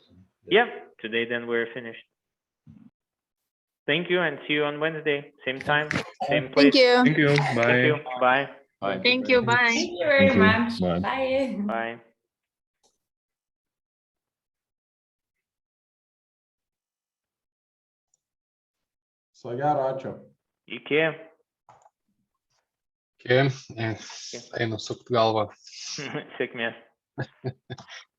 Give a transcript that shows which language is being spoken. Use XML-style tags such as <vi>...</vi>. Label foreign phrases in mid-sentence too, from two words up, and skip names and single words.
<en>Yeah, today then we're finished. Thank you, and see you on Wednesday, same time, same place. Thank you. Thank you. Bye. Thank you. Bye. Bye. Thank you. Bye. Thank you very much. Bye. Bye. Bye.</en> <lt>So gero, ačiū. Iki. Okay, einu sukt galvą. Sėkmės.</lt>